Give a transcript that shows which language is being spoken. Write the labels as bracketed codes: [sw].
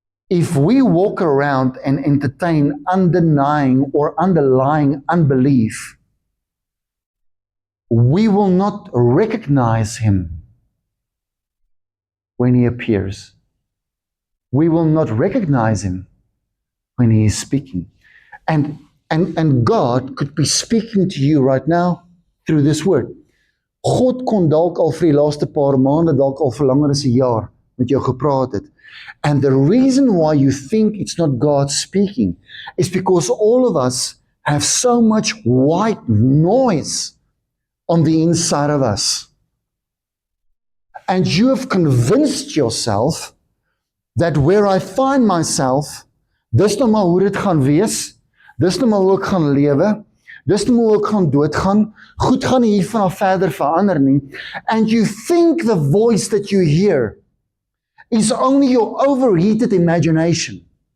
[en] If we walk around and entertain undenying or underlying unbelief, we will not recognize him when he appears. We will not recognize him when he is speaking. And God could be speaking to you right now through this word. [af] God kon dalk al vir die laaste paar maande, dalk al vir langer as 'n jaar met jou gepraat het. [en] And the reason why you think it's not God speaking is because all of us have so much white noise on the inside of us. And you have convinced yourself that where I find myself, [af] dis nou maar hoe dit gaan wees, dis nou maar hoe ek gaan lewe, dis nou maar hoe ek gaan doodgaan, goed gaan nie hiervan af verder verander nie, [en] and you think the voice that you hear is only your overheated imagination.